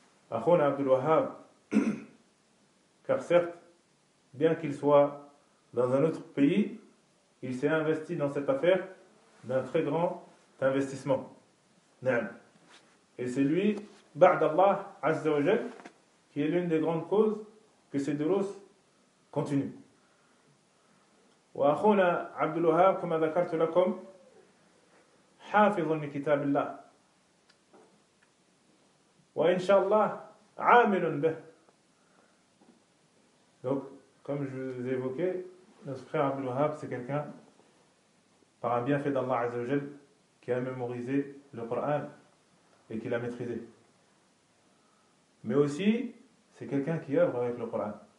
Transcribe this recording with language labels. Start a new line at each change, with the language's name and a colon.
French: Akhuna Abdul Wahhab, car certes, bien qu'il soit dans un autre pays, il s'est investi dans cette affaire d'un très grand investissement. Naam. Et c'est lui, Ba'd Allah Azza wa Jal, qui est l'une des grandes causes que ces durous continuent.
Arabic: وأخونا عبد الوهاب كما ذكرت لكم حافظ لكتاب الله وإن شاء الله عامل به.
French: Donc, comme je vous ai évoqué, notre frère Abdul Wahab, c'est quelqu'un par un bienfait d'Allah Azza wa Jal qui a mémorisé le Coran et qui l'a maîtrisé. Mais aussi, c'est quelqu'un qui œuvre avec le Coran.